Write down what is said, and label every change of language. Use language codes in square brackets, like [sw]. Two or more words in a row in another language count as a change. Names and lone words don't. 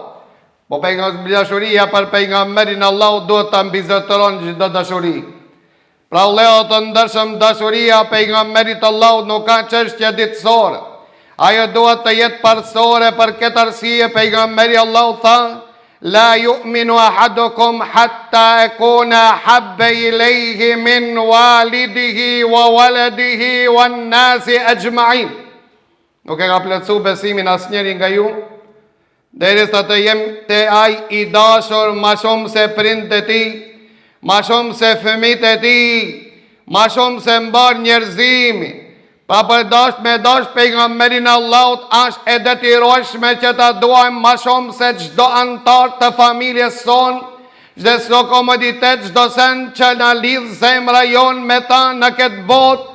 [sq] Po dashuria për pejgamberin Allahut duhet ta mbizotëron çdo dashuri. Pra Allahu të ndershëm, dashuria e pejgamberit Allahut nuk ka çështje ditësore. Ajo duhet të jetë parsore. Për këtë arsye pejgamberi Allahu tha: [ar] لا يؤمن أحدكم حتى أكون أحب إليه من والده وولده والناس أجمعين. [sq] Nuk e ka plotësuar besimin asnjëri nga ju derisa të jem te ai i dashur ma shumë se prindët e tij, ma shumë se fëmijët e tij, ma shumë se mbar njerëzimi. Pa për me dash pejgamberin Allahut është e detyrueshme që ta duajmë ma shumë se çdo antar të familjes son, çdo komoditet, çdo sen që na lidh zemra jon me ta në këtë botë.